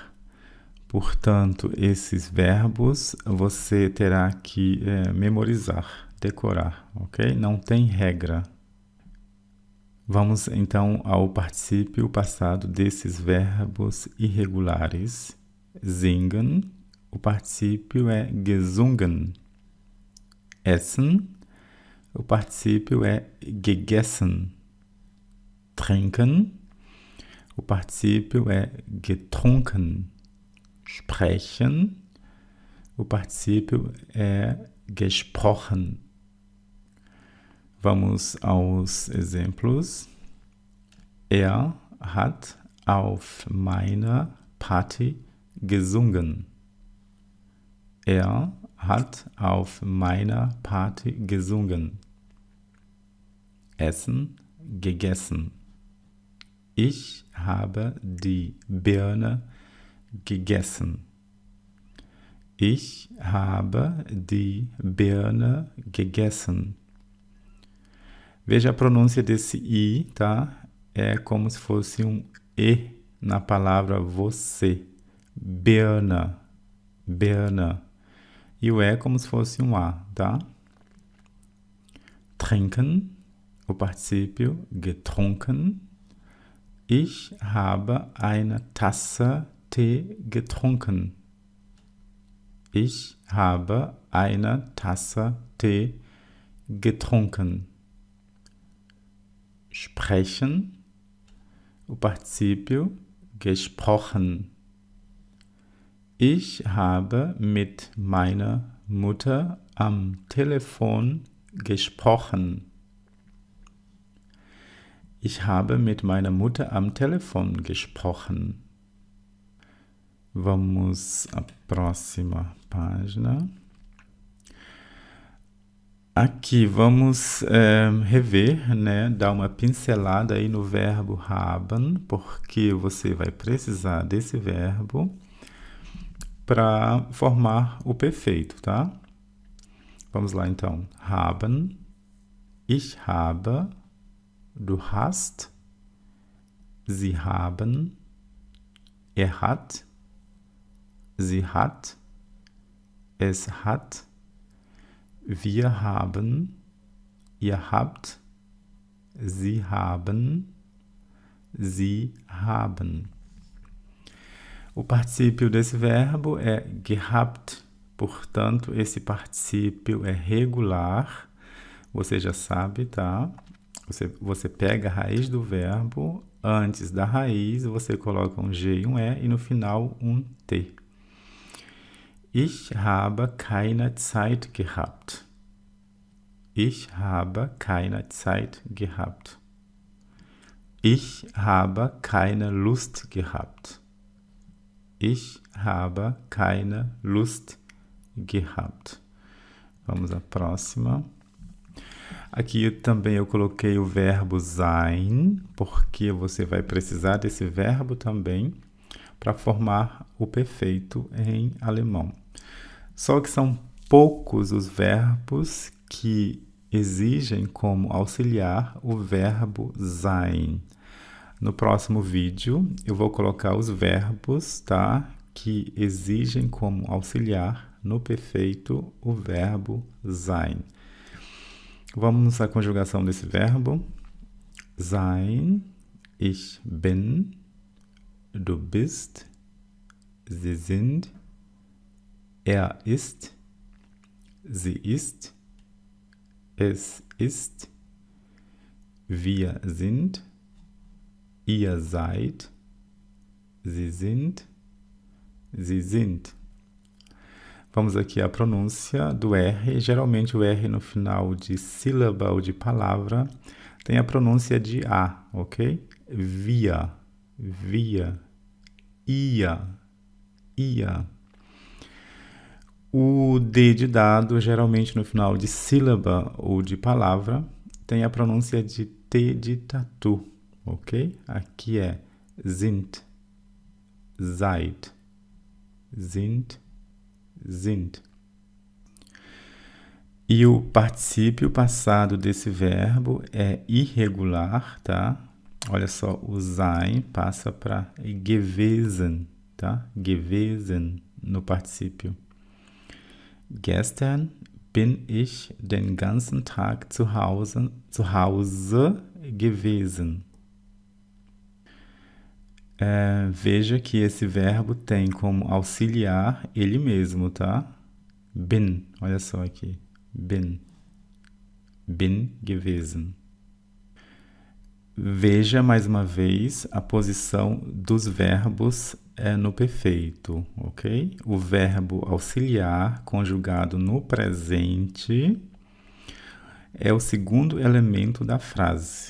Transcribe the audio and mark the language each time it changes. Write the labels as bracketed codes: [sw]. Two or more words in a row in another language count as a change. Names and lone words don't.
[pt] Portanto, esses verbos você terá que memorizar, decorar, ok? Não tem regra. Vamos então ao particípio passado desses verbos irregulares. Singen, o particípio é gesungen. Essen, o particípio é gegessen. Trinken, o particípio é getrunken. Sprechen, o particípio é gesprochen. Vamos aos exemplos. [de] Er hat auf meiner Party gesungen. Er hat auf meiner Party gesungen. Essen, gegessen. Ich habe die Birne gegessen. Ich habe die Birne gegessen. [pt] Veja a pronúncia desse I, tá? É como se fosse um E na palavra você. [de] Birne. Birne. [pt] E o E é como se fosse um A, tá? Trinken, o particípio getrunken. [de] Ich habe eine Tasse Tee getrunken. Ich habe eine Tasse Tee getrunken. [pt] Sprechen, o particípio gesprochen. [de] Ich habe mit meiner Mutter am Telefon gesprochen. Ich habe mit meiner Mutter am Telefon gesprochen. [pt] Vamos à próxima página. Aqui vamos rever, né? Dar uma pincelada aí no verbo haben, porque você vai precisar desse verbo para formar o perfeito, tá? Vamos lá então. [de] Haben, ich habe, du hast, sie haben, er hat, sie hat, es hat, wir haben, ihr habt, sie haben, sie haben. [pt] O particípio desse verbo é gehabt, portanto, esse particípio é regular, você já sabe, tá? Você pega a raiz do verbo, antes da raiz você coloca um G e um E e no final um T. [de] Ich habe keine Zeit gehabt. Ich habe keine Zeit gehabt. Ich habe keine Lust gehabt. Ich habe keine Lust gehabt. [pt] Vamos à próxima. Aqui também eu coloquei o verbo sein, porque você vai precisar desse verbo também para formar o perfeito em alemão. Só que são poucos os verbos que exigem como auxiliar o verbo sein. No próximo vídeo eu vou colocar os verbos, tá, que exigem como auxiliar no perfeito o verbo sein. Vamos à conjugação desse verbo. [de] Sein, ich bin, du bist, sie sind, er ist, sie ist, es ist, wir sind, ihr seid, sie sind, sie sind. [pt] Vamos aqui à pronúncia do R. Geralmente o R no final de sílaba ou de palavra tem a pronúncia de A, ok? [de] Wir, wir, ia, ia. [pt] O D de dado, geralmente no final de sílaba ou de palavra, tem a pronúncia de T de tatu, ok? Aqui é [de] sind, seid, sind, sind. [pt] E o particípio passado desse verbo é irregular, tá? Olha só, o sein passa para gewesen, tá? Gewesen no particípio. [de] Gestern bin ich den ganzen Tag zu Hause gewesen. [pt] Veja que esse verbo tem como auxiliar ele mesmo, tá? Bin, olha só aqui. Bin. [de] Bin gewesen. [pt] Veja mais uma vez a posição dos verbos no perfeito, ok? O verbo auxiliar conjugado no presente é o segundo elemento da frase.